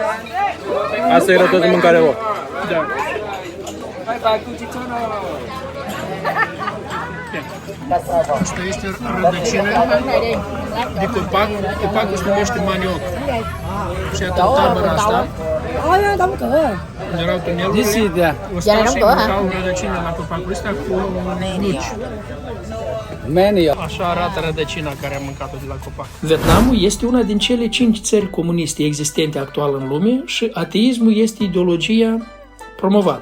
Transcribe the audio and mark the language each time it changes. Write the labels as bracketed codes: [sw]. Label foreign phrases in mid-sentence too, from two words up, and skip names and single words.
[ro] Asta era toată mâncarea lor. Da. Asta este rădăcina de copac. Copacul se numește manioc. Și atunci în tabăra asta [vi] Ôi, đóng cửa. [ro] erau tunelurile. O stau și mâncau rădăcina la copacul ăsta cu nuci. Așa arată rădăcina care am mâncat-o de la copac. Vietnamul este una din cele 5 țări comuniste existente actual în lume și ateismul este ideologia promovată.